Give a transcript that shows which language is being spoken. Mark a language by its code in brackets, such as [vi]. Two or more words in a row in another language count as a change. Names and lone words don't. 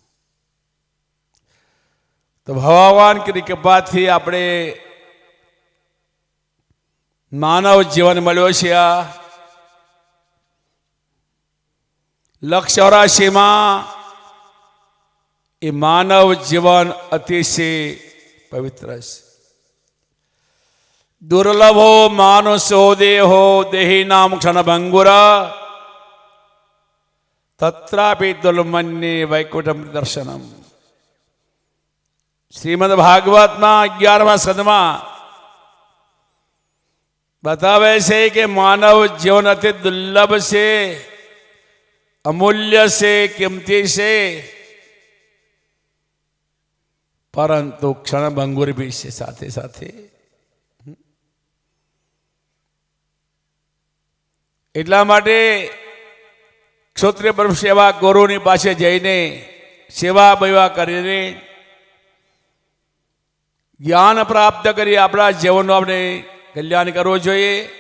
[gu] તો ભગવાન की કૃપાથી આપણે માનવ જીવન મળ્યો છે. આ લક્ષ 84માં એ માનવ જીવન અતિશય પવિત્ર છે. [sa] दुर्लभो मानुषो देहो देही नाम क्षण भंगुरा तत्रापि दुर्लभमन्ये वैकुंठम दर्शनम. [hi] श्रीमद् भागवत में 11वां [gu] स्कंदમાં बतावे છે કે માનવ જીવન અતિ દુર્લભ છે, અમૂલ્ય છે, કિંમતી છે, પરંતુ ક્ષણભંગુર भी છે સાથે સાથે. એટલા માટે ક્ષત્રિય બ્રહ્મ સેવા ગુરુની પાસે જઈને સેવા બેવા કરીને જ્ઞાન પ્રાપ્ત કરી આપણા જીવનનું આપણે કલ્યાણ કરવું જોઈએ.